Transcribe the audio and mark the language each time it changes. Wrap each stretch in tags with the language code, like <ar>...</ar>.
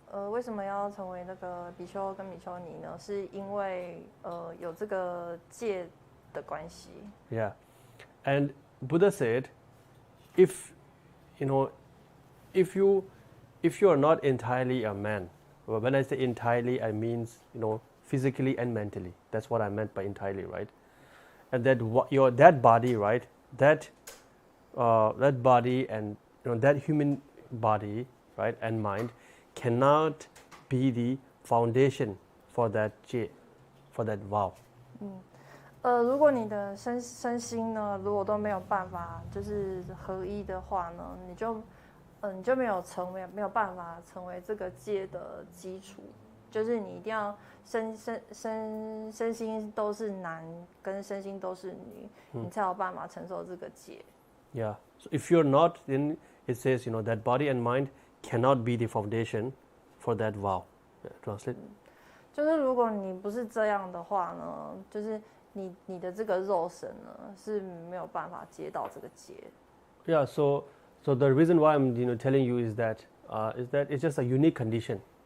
<zh>为什么要成为那个比丘跟比丘尼呢？是因为有这个戒的关系。</zh> <en>Yeah, and Buddha said, if you are not entirely a man, well, when I say entirely, I means physically and mentally. That's what I meant by entirely, right? And that body, right? That body and that human body, right, and mind cannot be the foundation for that vow.</en> <zh>如果你的身心呢，如果都没有办法就是合一的话呢，你就没有办法成为这个戒的基础。就是你一定要身心都是男，跟身心都是女，你才有办法承受这个戒。</zh> <en>Yeah. So if you're not, then it says that body and mind cannot be the foundation for that vow. Yeah, translate.</en> <zh>就是如果你不是这样的话呢，就是你的这个肉身呢是没有办法接到这个戒。</zh> <en>Yeah. So the reason why I'm telling you is that it's just a unique condition.</en>